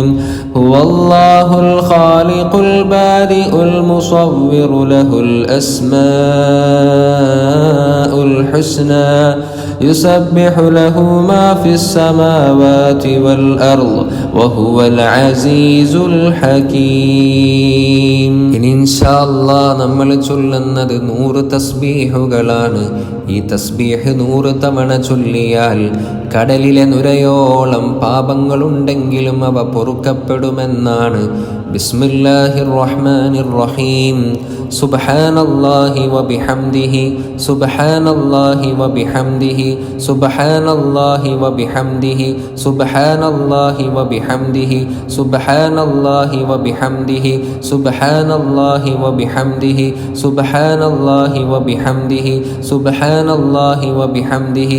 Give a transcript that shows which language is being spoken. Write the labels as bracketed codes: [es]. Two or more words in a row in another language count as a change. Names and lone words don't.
[ar] هو الله الخالق البارئ المصور له الأسماء الحسنى يسبح له ما في السماوات والأرض وهو العزيز الحكيم. إن شاء الله [ml] നമ്മൾ ചൊല്ലുന്നത് 100 തസ്ബീഹുകളാണ്. ഈ തസ്ബീഹ് 100 തവണ ചൊല്ലിയാൽ കടലിലെ നുരയോളം പാപങ്ങളുണ്ടെങ്കിലും അവ പൊറുക്കപ്പെടുമെന്നാണ്. [ar] بسم الله الرحمن الرحيم. سبحان الله وبحمده سبحان الله وبحمده سبحان الله وبحمده سبحان الله وبحمده سبحان الله وبحمده سبحان الله وبحمده سبحان الله وبحمده سبحان الله وبحمده